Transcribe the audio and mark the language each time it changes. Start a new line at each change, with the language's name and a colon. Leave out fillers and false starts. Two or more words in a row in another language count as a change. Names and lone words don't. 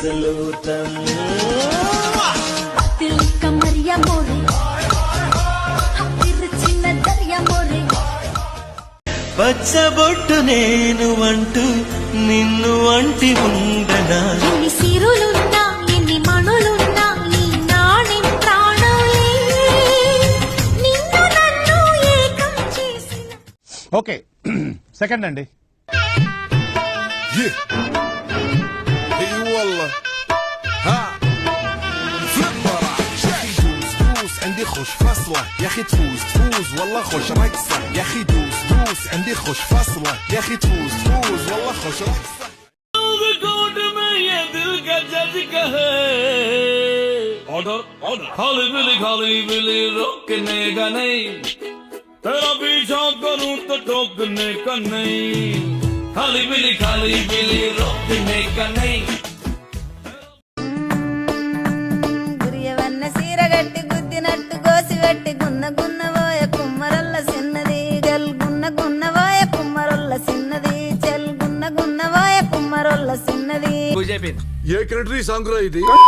Telugu: పచ్చబొట్టు నేను అంటూ నిన్ను అంటి ఉండనా. ఎన్ని సిరులున్నా ఎన్ని మణులున్నా ఈ నాణి ప్రాణులే నిన్ను నన్ను ఏకం చేసిన.
English: okay second అండి.
Arabic: اي والله ها فلبرة دوس دوس عندي خوش فاصلة يا اخي تفوز تفوز والله خوش رقصة يا اخي دوس دوس عندي خوش فاصلة يا اخي تفوز تفوز والله خوش رقصة
Hindi: खाली बिली रोकने का नहीं तेरा पीछा करूं तो टोकने का नहीं खाली बिली रोकने का नहीं.
Telugu: గురియవన్న సీరగట్టి గుద్దినట్టు గోసివెట్టి గున్న గున్నవోయ కుమ్మరల్ల సిన్నది గల్ గున్న గున్నవోయ కుమ్మరొల్ల సిన్నది చెల్ గున్న గున్నవోయ కుమ్మరొల్ల సిన్నది. ఏ
English: country song
Telugu: రా ఇది?